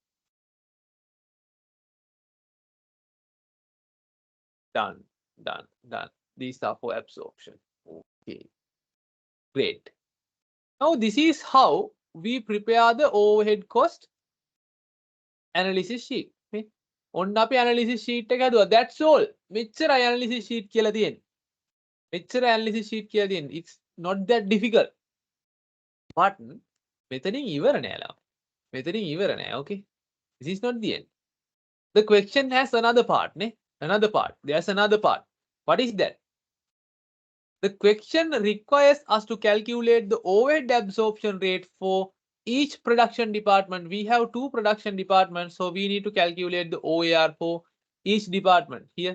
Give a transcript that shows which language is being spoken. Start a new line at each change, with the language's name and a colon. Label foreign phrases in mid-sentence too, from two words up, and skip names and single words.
English: Done. These are for absorption. Okay. Great. Now this is how we prepare the overhead cost analysis sheet.
Sinhala: Okay. ඔන්න අපි
English: analysis sheet
Sinhala: එක හදුවා.
English: That's all.
Sinhala: මෙච්චරයි
English: analysis sheet
Sinhala: කියලා තියෙන්නේ. මෙච්චර
English: analysis sheet
Sinhala: කියලා තියෙන්නේ.
English: It's not that difficult.
Sinhala: But මෙතනින් ඉවර නෑ ලා. මෙතනින් ඉවර නෑ.
English: Okay. This is not the end. The question has another part, ne? Another part. There's another part. What is that? The question requires us to calculate the overhead absorption rate for each production department. We have 2 production departments, so we need to calculate the OAR for each department here.